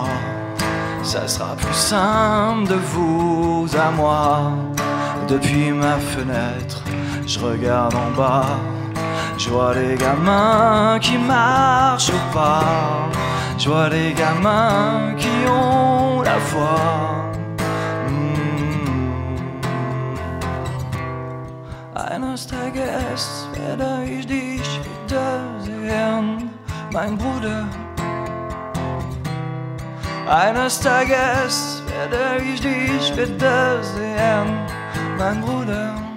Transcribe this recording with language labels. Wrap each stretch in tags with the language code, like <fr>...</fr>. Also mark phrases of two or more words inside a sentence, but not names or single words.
<fr>Ça sera plus simple de vous à moi. Depuis ma fenêtre, je regarde en bas. Je vois les gamins qui marchent au pas. Je vois les gamins qui ont la foi.</fr> <de>Eines Tages werde ich dich wiedersehen, mein Bruder. Eines Tages werde ich dich wiedersehen, mein Bruder.</de>